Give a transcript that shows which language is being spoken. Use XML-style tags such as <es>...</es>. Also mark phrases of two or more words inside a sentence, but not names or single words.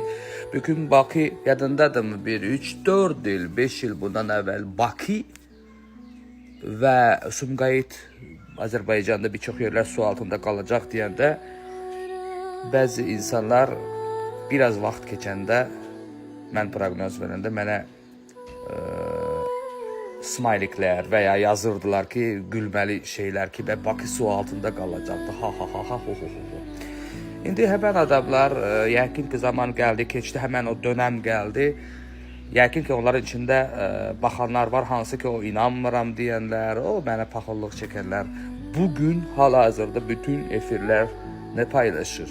<az>Bugün Bakı yadındadırmı? 1, 3, 4 il, 5 il bundan əvvəl Bakı və Sumqayıt Azərbaycanda bir çox yerlər su altında qalacaq deyəndə bəzi insanlar biraz vaxt keçəndə mən proqnoz verəndə mənə smayliklər və ya yazırdılar ki, gülməli şeylər ki, və Bakı su altında qalacaqdı. Ha ha ha ha ho ho ho. İndi həmən adamlar yəqin ki zaman gəldi, keçdi, həmən o dönəm gəldi. Yəqin ki onların içində baxanlar var, hansı ki o inanmıram deyənlər, o mənə paxıllıq çəkənlər. Bugün hal-hazırda bütün efirlər nə paylaşır?</az>